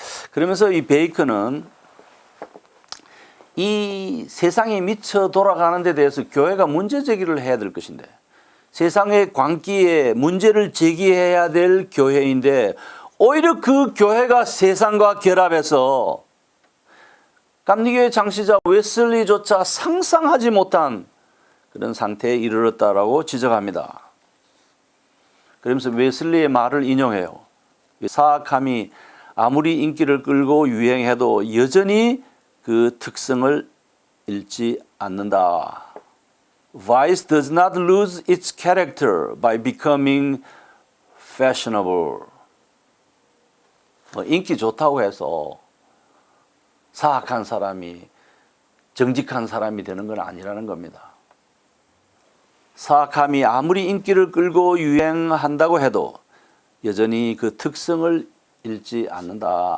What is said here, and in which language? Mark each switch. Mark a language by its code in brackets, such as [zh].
[ko] 그러면서 이 베이커는 이 세상이 미쳐 돌아가는 데 대해서 교회가 문제 제기를 해야 될 것인데 세상의 광기에 문제를 제기해야 될 교회인데 오히려 그 교회가 세상과 결합해서 감리교회 창시자 웨슬리조차 상상하지 못한 그런 상태에 이르렀다라고 지적합니다. 그러면서 웨슬리의 말을 인용해요. 사악함이 아무리 인기를 끌고 유행해도 여전히 그 특성을 잃지 않는다. [en] Vice does not lose its character by becoming fashionable. [ko] 인기 좋다고 해서 사악한 사람이 정직한 사람이 되는 건 아니라는 겁니다. 사악함이 아무리 인기를 끌고 유행한다고 해도 여전히 그 특성을 잃지 않는다.